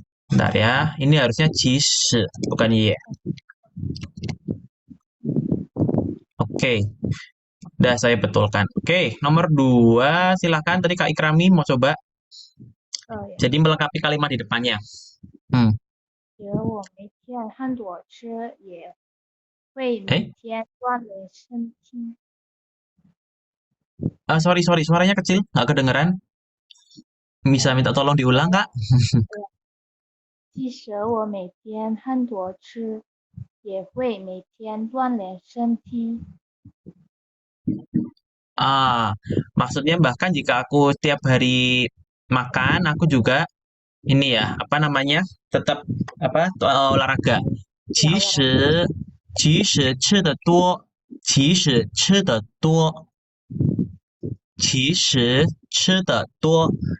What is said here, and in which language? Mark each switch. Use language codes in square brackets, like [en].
[id] Bentar ya, ini harusnya 即使, bukan ye. Oke. Udah saya betulkan. Oke, nomor 2 silakan. Tadi Kak Ikrami mau coba. Jadi melengkapi kalimat di depannya. [zh] 我每天很多吃，也会每天锻炼身体。 [id] Sorry, suaranya kecil, nggak kedengeran. Bisa minta tolong diulang, Kak? [zh] 即使我每天很多吃，也会每天锻炼身体。 [id] Maksudnya bahkan jika aku tiap hari makan, aku juga ini ya, apa namanya, tetap olahraga. [zh] 其实吃的多，其实吃的多，其实吃的多.